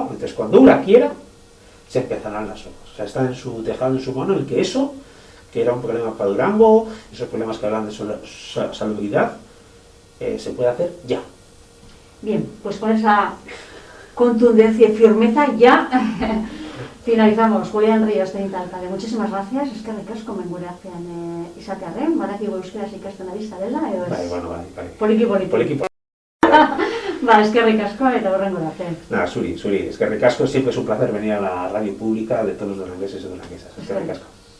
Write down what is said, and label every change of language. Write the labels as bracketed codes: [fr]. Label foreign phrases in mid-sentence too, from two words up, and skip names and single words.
[es] Entonces cuando URA quiera, se empezarán las obras. O sea, está en su tejado, en su mano, el que eso, que era un problema para Durango, esos problemas que hablan de salubridad, se puede hacer ya. Bien, pues con esa contundencia y firmeza ya finalizamos. Julián Ríos, teniente alcalde, muchísimas gracias. [eu] Eskerrik asko menguratzean izatearren, badakigu euskaraz ikasten ari zarela, edo ez? Bai. Poliki. Ba, eskerrik asko eta horrengo arte. Nada, Suri, eskerrik asko, [es] siempre es un placer venir a la radio pública de todos los durangueses y duranguesas. [eu] Eskerrik asko.